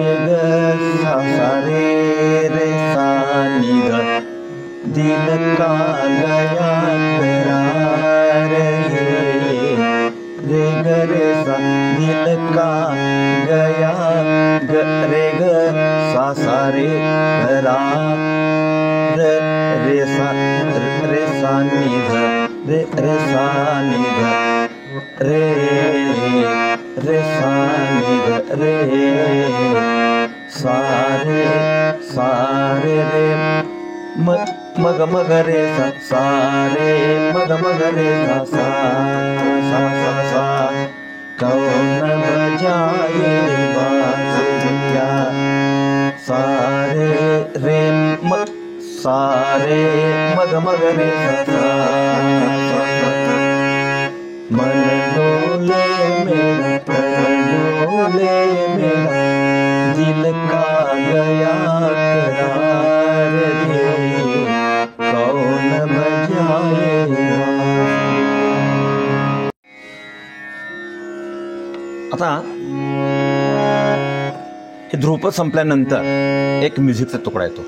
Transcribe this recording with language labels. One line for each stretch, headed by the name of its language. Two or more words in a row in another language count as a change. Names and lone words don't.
Hindi: रे सा नि ध दिल का गया करार रे ग रे सा दिल का गया रे ग सा रे करार रे सा नि ध रे सा नि ध रे सा नि ध रे सा रे मग मग रे सा रे मग रे सा सा कौन बजाए बांसुरिया सा रे मग रे सा मन डोले मेरा डोले मेरा दिल का गया करार रे कौन बजाए.
Marathi: आता हे ध्रुपद संपल्यानंतर एक म्युझिकचा तुकडा येतो.